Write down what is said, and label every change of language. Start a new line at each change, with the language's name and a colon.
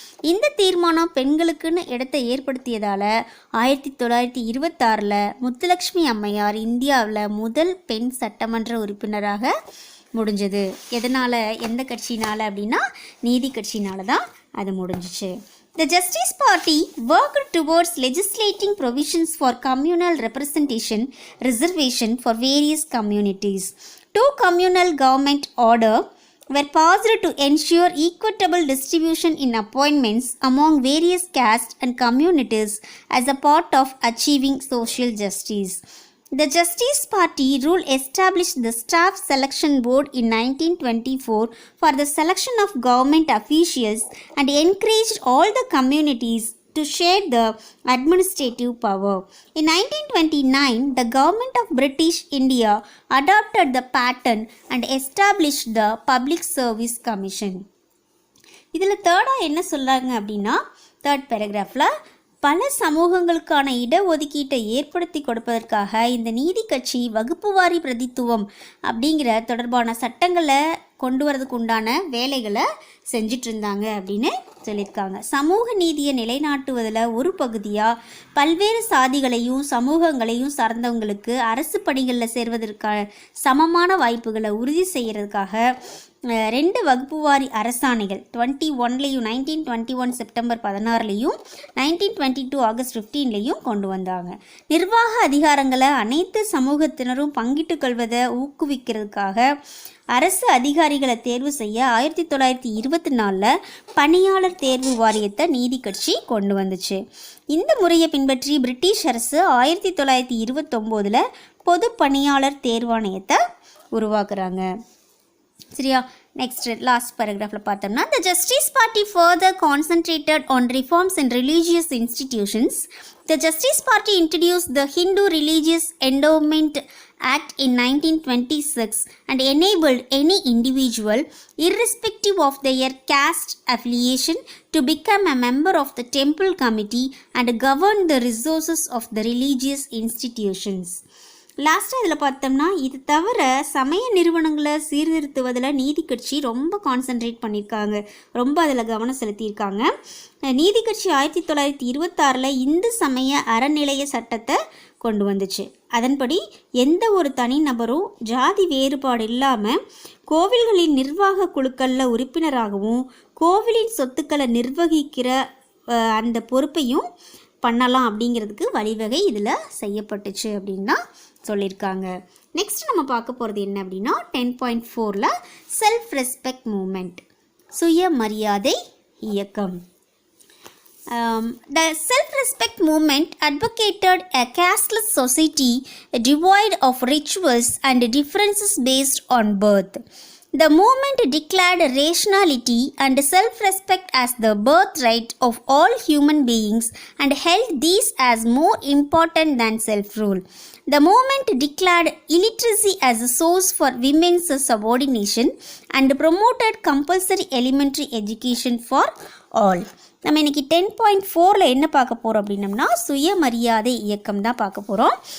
Tamil: இந்த தீர்மானம் பெண்களுக்குன்னு இடத்தை ஏற்படுத்தியதால் 1926 முத்துலக்ஷ்மி அம்மையார் இந்தியாவில் முதல் பெண் சட்டமன்ற உறுப்பினராக முடிஞ்சது. எதனால், எந்த கட்சினால் அப்படின்னா நீதி கட்சினால தான் அது முடிஞ்சிச்சு.
English: The Justice Party worked towards legislating provisions for communal representation reservation for various communities. 2 communal government orders were passed to ensure equitable distribution in appointments among various castes and communities as a part of achieving social justice. The Justice Party rule established the Staff Selection Board in 1924 for the selection of government officials and encouraged all the communities to share the administrative power. In 1929, the government of British India adopted the pattern and established the Public Service Commission.
Tamil: இதில் தேர்டாக என்ன சொல்கிறாங்க அப்படின்னா, third பேராகிராஃபில் பல சமூகங்களுக்கான இடஒதுக்கீட்டை ஏற்படுத்தி கொடுப்பதற்காக இந்த நீதி கட்சி வகுப்புவாரி பிரதித்துவம் அப்படிங்கிற தொடர்பான சட்டங்களை கொண்டு வரதுக்கு உண்டான வேலைகளை செஞ்சிட்டு இருந்தாங்க அப்படின்னு சொல்லியிருக்காங்க. சமூக நீதியை நிலைநாட்டுவதில் ஒரு பகுதியாக பல்வேறு சாதிகளையும் சமூகங்களையும் சார்ந்தவங்களுக்கு அரசு பணிகளில் சேர்வதற்கான சமமான வாய்ப்புகளை உறுதி செய்கிறதுக்காக 2 வகுப்புவாரி அரசாணைகள் 21லையும் 1921 செப்டம்பர் 16லையும் 1922 ஆகஸ்ட் 15லையும் கொண்டு வந்தாங்க. நிர்வாக அதிகாரங்களை அனைத்து சமூகத்தினரும் பங்கிட்டு கொள்வதை ஊக்குவிக்கிறதுக்காக அரசு அதிகாரிகளை தேர்வு செய்ய 1924 பணியாளர் தேர்வு வாரியத்தை நீதி கட்சி கொண்டு வந்துச்சு. இந்த முறையை பின்பற்றி பிரிட்டிஷ் அரசு 1929 பொது பணியாளர் தேர்வாணையத்தை உருவாக்குறாங்க. சரியா, நெக்ஸ்ட் லாஸ்ட் பேராகிராஃபில் பார்த்தோம்னா,
English: the Justice Party further concentrated on reforms in religious institutions. The Justice Party introduced the Hindu Religious Endowment Act in 1926 and enabled any individual, irrespective of their caste affiliation, to become a member of the temple committee and govern the resources of the religious institutions.
Tamil: லாஸ்ட்டாக இதில் பார்த்தோம்னா, இது தவிர சமய நிறுவனங்களை சீர்திருத்துவதில் நீதி கட்சி ரொம்ப கான்சென்ட்ரேட் பண்ணியிருக்காங்க, ரொம்ப அதில் கவனம் செலுத்தியிருக்காங்க. நீதி கட்சி 1926 இந்து சமய அறநிலைய சட்டத்தை கொண்டு வந்துச்சு. அதன்படி எந்த ஒரு தனிநபரும் ஜாதி வேறுபாடு இல்லாமல் கோவில்களின் நிர்வாக குழுக்களில் உறுப்பினராகவும் கோவிலின் சொத்துக்களை நிர்வகிக்கிற அந்த பொறுப்பையும் பண்ணலாம் அப்படிங்கிறதுக்கு வழிவகை இதில் செய்யப்பட்டுச்சு அப்படின்னு தான் சொல்லியிருக்காங்க. நெக்ஸ்ட் நம்ம பார்க்க போகிறது என்ன அப்படின்னா 10.4ல் செல்ஃப் ரெஸ்பெக்ட் மூமெண்ட், சுயமரியாதை இயக்கம்.
English: The self-respect movement advocated a casteless society devoid of rituals and differences based on birth. The movement declared rationality and self-respect as the birthright of all human beings and held these as more important than self-rule. The movement declared illiteracy as a source for women's subordination and promoted compulsory elementary education for all.
Tamil: நம்ம இன்றைக்கி 10.4ல் என்ன பார்க்க போகிறோம் அப்படின்னம்னா சுயமரியாதை இயக்கம் தான் பார்க்க போகிறோம்.